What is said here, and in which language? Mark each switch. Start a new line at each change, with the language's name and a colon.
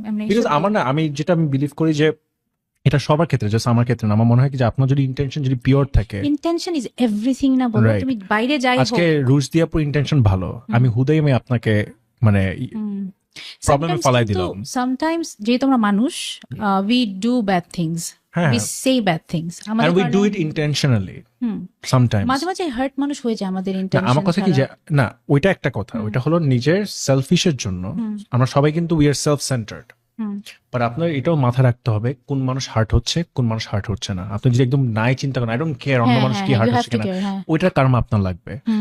Bangla: Because আমার না, আমি যেটা আমি বিলিভ করি যে এটা সবার ক্ষেত্রে, জাস্ট আমার ক্ষেত্রে না, আমার মনে হয় কি যে আপনার যদি ইন্টেনশন যদি পিওর থাকে, ইন্টেনশন ইজ এভরিথিং না বলো,
English: Right.
Bangla: তুমি বাইরে যাই হোক। আজকে রুশ দিয়া পুরো ইন্টেনশন ভালো, আমি হুদাই আমি আপনাকে মানে প্রবলেমে ফালাই দিলাম।
English: sometimes
Bangla: যে তোমরা মানুষ,
English: we do bad things,
Bangla: হ্যাঁ,
English: We say bad things, and we do it intentionally sometimes.
Bangla: মাঝে মাঝে হার্ট মানুষ হয়ে যায় আমাদের না, ইন্টেনশন। আমার কথা কি যে না, ওইটা একটা কথা, ওইটা হলো নিজের সেলফিশের জন্য। আমরা সবাই কিন্তু
English: we are self centred,
Bangla: but আপনার এটাও মাথায় রাখতে হবে কোন মানুষ হার্ট হচ্ছে, কোন মানুষ হার্ট হচ্ছে না। আপনি যদি একদম নাই চিন্তা করেন,
English: I don't care
Bangla: অন্য মানুষ কি হার্ট হচ্ছে কিনা, ওইটার কারণ আপনার লাগবে।